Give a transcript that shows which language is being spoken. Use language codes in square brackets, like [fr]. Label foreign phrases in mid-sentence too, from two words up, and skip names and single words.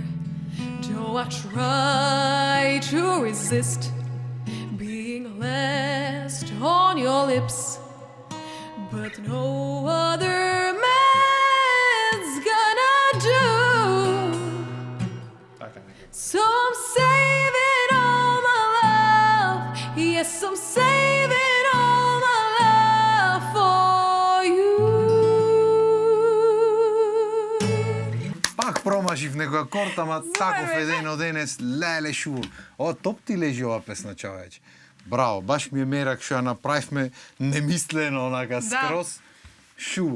[en] Though I try to resist being last on your lips, but no other man's gonna do. So I'm saving all my love, yes, I'm saving all my love for you. [mk] Пак промашив некој акорд, ама таков еден денес, леле шу. О, топ ти лежи ова песна, човече. Браво, баш ми е мерак што ја направивме немислено, онака скроз. Шу.